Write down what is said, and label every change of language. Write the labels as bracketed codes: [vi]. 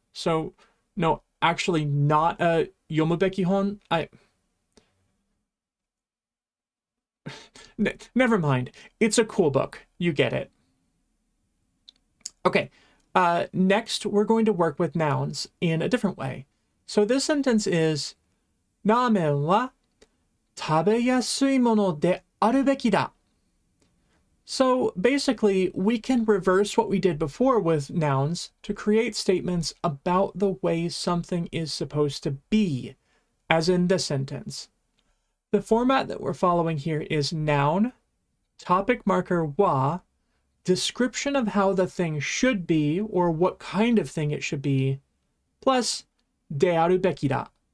[en] So, no, actually not a Yomubeki Hon. Never mind. It's a cool book. You get it. Okay. Next, we're going to work with nouns in a different way. So this sentence is [ja] ラーメンは食べやすいものであるべきだ. [en] So basically, we can reverse what we did before with nouns to create statements about the way something is supposed to be, as in this sentence. The format that we're following here is noun, topic marker wa, description of how the thing should be or what kind of thing it should be, plus de aru beki da.